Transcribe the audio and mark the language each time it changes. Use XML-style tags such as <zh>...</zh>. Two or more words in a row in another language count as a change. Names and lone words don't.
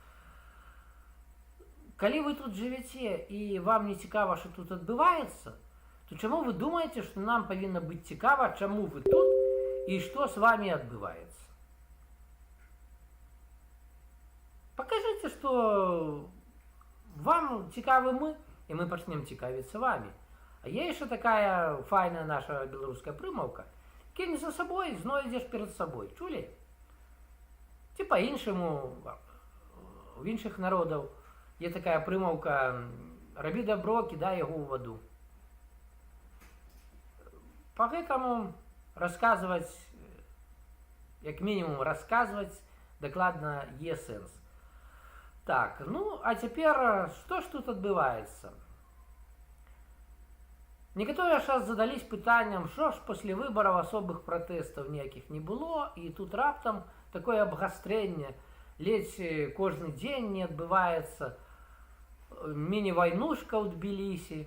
<be>калі вы тут жывяце і вам не цікава, што тут адбываецца, то чаму вы думаеце, што нам павінна быць цікава, чаму вы тут і што з вами адбываецца?</be> <ru>Покажите, что вам</ru> <be>цікавы мы, и мы пачнем цікавіцца вами. А є</be> <ru>еще такая</ru> <be>файная наша беларуская прымаўка:</be> <ru>кинь за собой, знойдзеш перед собой.</ru> <be>Чулі? Ці по-іншаму, У іншых народаў є такая прымаўка: рабі добро, кідай яго ў ваду.</be> <ru>Поэтому рассказывать,</ru> <be>як мінімум рассказывать, дакладна є сэнс. Так, ну, а цяпер, што ж тут адбываецца? Некаторыя зараз задались пытаннем, што ж пасля выбараў асобых пратэстаў ніякіх не было, і тут раптам такое абгастрэнне, ледзь кожны дзень не адбываецца міні-вайнушка ў Тбілісі.</be>